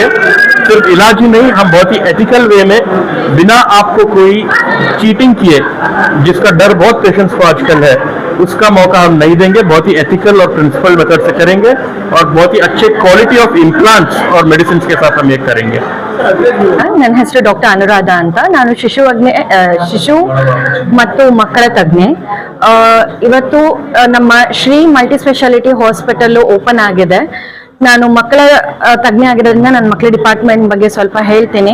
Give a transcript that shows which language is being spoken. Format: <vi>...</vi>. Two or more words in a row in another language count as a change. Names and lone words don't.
<hi>सिर्फ इलाज ही नहीं, हम बहुत ही</hi> <en>ethical way</en> <hi>में, बिना आपको कोई चीटिंग किए, जिसका डर बहुत पेशेंट्स को आजकल है, उसका मौका हम नहीं देंगे। बहुत ही एथिकल और</hi> <en>principled method</en> <hi>से करेंगे, और बहुत ही अच्छे</hi> <en>quality of implants</en> <hi>और मेडिसिन के साथ हम ये करेंगे।</hi> <kn>ನನ್ನ ಹೆಸರು ಡಾಕ್ಟರ್ ಅನುರಾಧ ಅಂತ. ನಾನು ಶಿಶು ಮತ್ತು ಮಕ್ಕಳ ತಜ್ಞೆ. ಇವತ್ತು ನಮ್ಮ ಶ್ರೀ ಮಲ್ಟಿ ಸ್ಪೆಷಾಲಿಟಿ ಹಾಸ್ಪಿಟಲ್ ಓಪನ್ ಆಗಿದೆ. ನಾನು ಮಕ್ಕಳ ತಜ್ಞೆ ಆಗಿರೋದ್ರಿಂದ ನನ್ನ ಮಕ್ಕಳ ಡಿಪಾರ್ಟ್ಮೆಂಟ್ ಬಗ್ಗೆ ಸ್ವಲ್ಪ ಹೇಳ್ತೀನಿ.</kn>